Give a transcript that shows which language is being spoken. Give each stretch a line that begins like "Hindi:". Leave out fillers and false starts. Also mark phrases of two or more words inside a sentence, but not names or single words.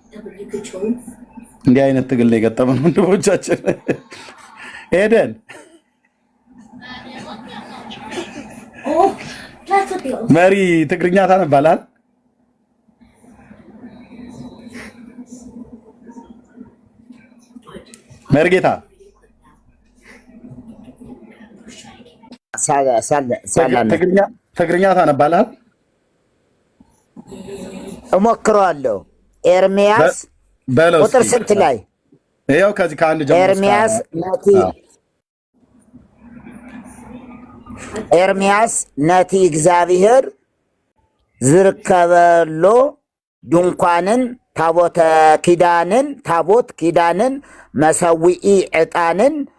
Amharic: እንዲህ አይነት ትግል ላይ የገጠመን ወንድሞቻችን ሄደን መሪ ትግርኛ ታነባላል። መርጌታ ትግርኛ ታነባላል። እሞክረዋለሁ። ኤርምያስ ቁጥር ስንት ላይ? ይኸው ከዚህ ከአንድ ጀምሮ
Tigrinya: ኤርምያስ ነቲ እግዚአብሔር ዝርከበሎ ድንኳንን ታቦት ኪዳንን መሰዊኢ ዕጣንን